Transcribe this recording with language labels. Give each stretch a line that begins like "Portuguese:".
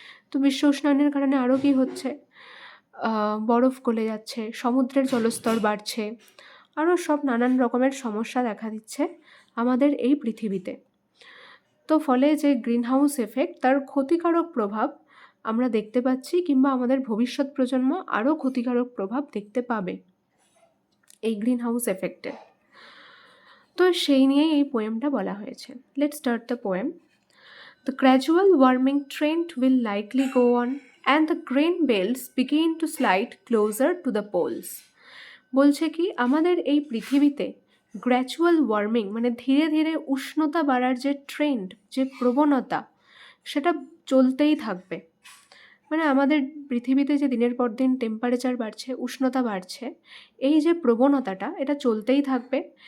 Bangla: তো বিশ্ব উষ্ণায়নের কারণে আরও কী হচ্ছে, বরফ গলে যাচ্ছে, সমুদ্রের জলস্তর বাড়ছে, আরও সব নানান রকমের সমস্যা দেখা দিচ্ছে আমাদের এই পৃথিবীতে। তো ফলে যে গ্রিনহাউস এফেক্ট, তার ক্ষতিকারক প্রভাব আমরা দেখতে পাচ্ছি, কিংবা আমাদের ভবিষ্যৎ প্রজন্ম আরও ক্ষতিকারক প্রভাব দেখতে পাবে এই গ্রিনহাউস এফেক্টে। তো সেই নিয়েই এই পোয়েমটা বলা হয়েছে।
English: Let's start the poem. The gradual warming trend will likely go on and the grain belts begin to slide closer to the poles.
Bangla: বলছে কি, আমাদের এই পৃথিবীতে গ্র্যাজুয়াল ওয়ার্মিং মানে ধীরে ধীরে উষ্ণতা বাড়ার যে ট্রেন্ড, যে প্রবণতা, সেটা চলতেই থাকবে। মানে আমাদের পৃথিবীতে যে দিনের পর দিন টেম্পারেচার বাড়ছে, উষ্ণতা বাড়ছে, এই যে প্রবণতাটা, এটা চলতেই থাকবে।